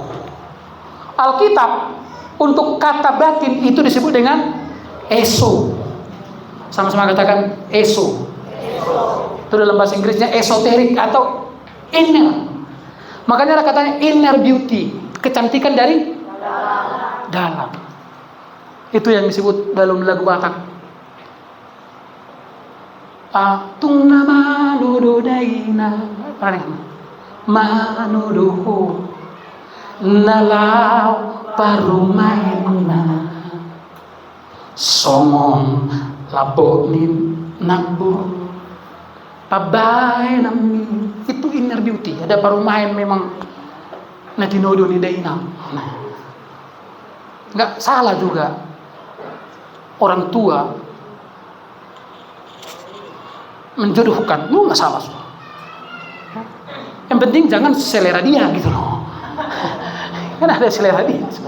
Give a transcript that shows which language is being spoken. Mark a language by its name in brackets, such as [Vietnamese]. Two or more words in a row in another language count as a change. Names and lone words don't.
[Indonesian] Alkitab untuk kata batin itu disebut dengan eso. Sama-sama katakan eso. Itu dalam bahasa Inggrisnya esoterik atau inner. Makanya ada katanya [English] inner beauty, [Indonesian] kecantikan dari dalam. Itu yang disebut dalam lagu Batak. [Batak Toba] Atung nama dodo daina, manudoho nalau parumaina somong laponin nabur pabai nami. [Indonesian] Itu [English] inner beauty. [Indonesian] Ada parumain memang natinodo ni daina. Nah, nggak salah juga orang tua menjodohkan, lu nggak salah. Yang penting jangan selera dia gitu loh. Kan ada selera dia.